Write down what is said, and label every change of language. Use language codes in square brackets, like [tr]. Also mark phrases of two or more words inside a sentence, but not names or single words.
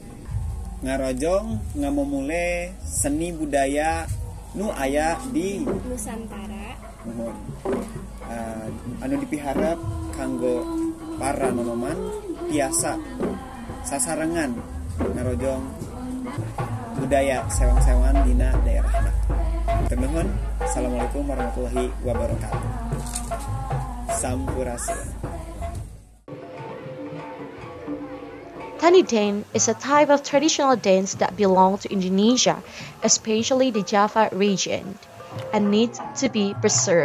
[su] Ngarojong ngamomule seni budaya nu aya di Nusantara. Mohon anu dipiharap kanggo para nonoman biasa sasarengan ngarojong budaya sewang-sewangan dina daerahna. Nuhun. [ar] السلام عليكم ورحمة الله وبركاته. [su] Sampurasun. [en] Tani dance is a type of traditional dance that belongs to Indonesia, especially the Java region, and needs to be preserved.